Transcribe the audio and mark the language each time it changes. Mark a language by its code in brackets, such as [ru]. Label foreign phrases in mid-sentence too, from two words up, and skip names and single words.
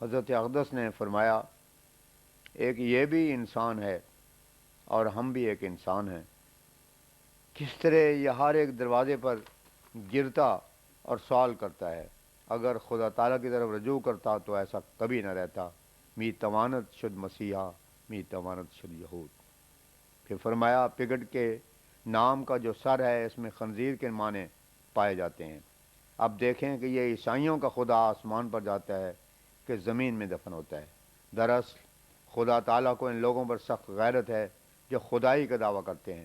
[ur] حضرت اقدس نے فرمایا، ایک یہ بھی انسان ہے اور ہم بھی ایک انسان ہیں۔ کس طرح یہ ہر ایک دروازے پر گرتا اور سوال کرتا ہے، اگر خدا تعالیٰ کی طرف رجوع کرتا تو ایسا کبھی نہ رہتا۔ [fa] می توانت شد مسیحا، می توانت شد یہود۔ [ur] پھر فرمایا، پگٹ کے نام کا جو سر ہے اس میں خنزیر کے معنی پائے جاتے ہیں۔ اب دیکھیں کہ یہ عیسائیوں کا خدا آسمان پر جاتا ہے کہ زمین میں دفن ہوتا ہے۔ دراصل خدا تعالیٰ کو ان لوگوں پر سخت غیرت ہے جو خدائی کا دعویٰ کرتے ہیں۔